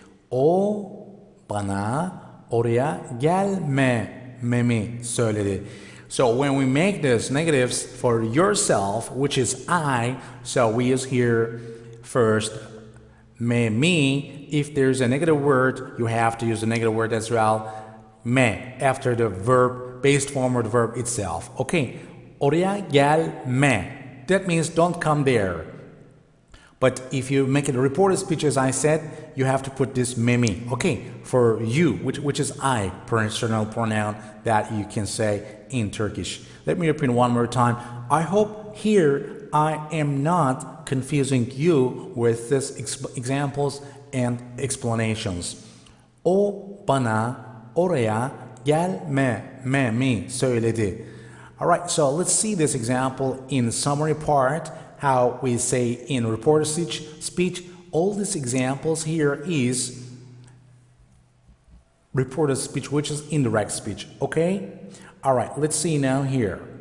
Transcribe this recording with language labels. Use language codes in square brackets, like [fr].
[tr] O bana oraya gelmemi söyledi. [en] So when we make this negatives for yourself, which is I, so we use here first me. If there's a negative word, you have to use the negative word as well. Me after the verb, based form of the verb itself. Okay, [tr] oraya gelme. [en] That means don't come there. But if you make it a reported speech, as I said, you have to put this memi. Okay, for you, which is I, personal pronoun that you can say in Turkish. Let me repeat one more time. I hope here I am not confusing you with these examples and explanations. [tr] O bana oraya gelmemi söyledi. [en] Alright, so let's see this example in summary part, how we say in reported speech. All these examples here is reported speech, which is indirect speech, okay? Alright, let's see now here.